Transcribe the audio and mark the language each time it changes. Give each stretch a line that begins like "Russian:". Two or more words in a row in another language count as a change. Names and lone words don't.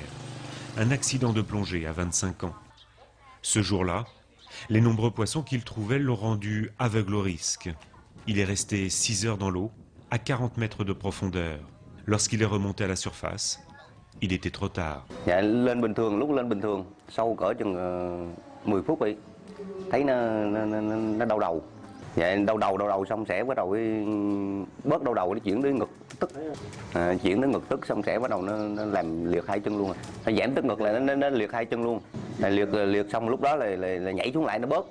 French: Un accident de plongée à 25 ans. Ce jour-là, les nombreux poissons qu'il trouvait l'ont rendu aveugle au risque. Il est resté 6 heures dans l'eau, à 40 mètres de profondeur. Lorsqu'il est remonté à la surface, il était trop tard.
Vietnamese: Lên bình thường, lúc lên bình thường, sau cỡ chừng 10 phút đi, thấy nó đau đầu. Đau đầu xong sẽ bắt đầu bớt đau đầu, nó chuyển đến ngực tức. Chuyển đến ngực tức xong sẽ bắt đầu nó làm liệt hai chân luôn. Nó giảm tức ngực là nó liệt hai chân luôn. Liệt xong lúc đó là nhảy xuống lại nó bớt.